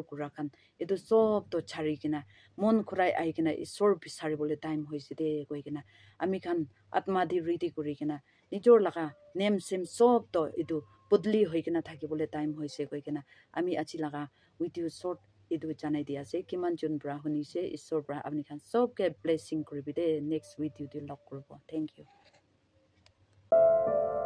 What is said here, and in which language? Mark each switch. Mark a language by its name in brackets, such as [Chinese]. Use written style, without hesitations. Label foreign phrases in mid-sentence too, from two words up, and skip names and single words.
[Naga Pidgin] kura khan edu sob to chari kena mon khurai ai kena isor bisari bole time hoise de koi kena ami khan atma di ridi kuri kena nijor laga name sim sob to edu budli hoikena thakibole time hoise koi kena ami achi laga video short edu janai dia ase kiman jun bra huni se isor bra apni khan sob ke blessing kuribi de [English] next video [Naga Pidgin] de log kurbo [English] thank you